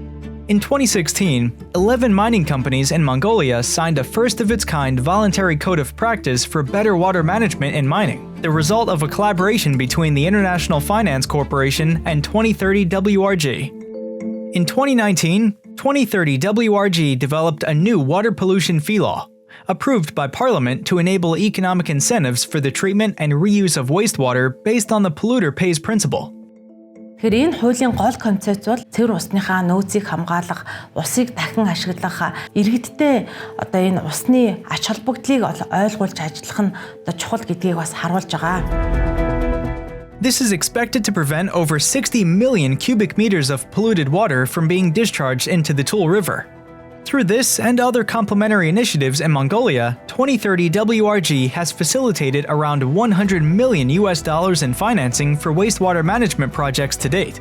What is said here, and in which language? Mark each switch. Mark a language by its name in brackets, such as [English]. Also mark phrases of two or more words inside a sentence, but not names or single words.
[English] In 2016, 11 mining companies in Mongolia signed a first-of-its-kind voluntary code of practice for better water management in mining, the result of a collaboration between the International Finance Corporation and 2030 WRG. In 2019, 2030 WRG developed a new water pollution fee law, approved by Parliament to enable economic incentives for the treatment and reuse of wastewater based on the polluter pays principle. [Mongolian] Тэгэхээр энэ хуулийн гол концепт бол цэвэр усныхаа нөөцийг хамгаалах, усыг дахин ашиглах, иргэдтэй энэ усны ач холбогдлыг ойлгуулж ажиллах нь чухал гэдгийг бас харуулж байгаа. [English] This is expected to prevent over 60 million cubic meters of polluted water from being discharged into the Tool River. Through this and other complementary initiatives in Mongolia, 2030 WRG has facilitated around $100 million in financing for wastewater management projects to date.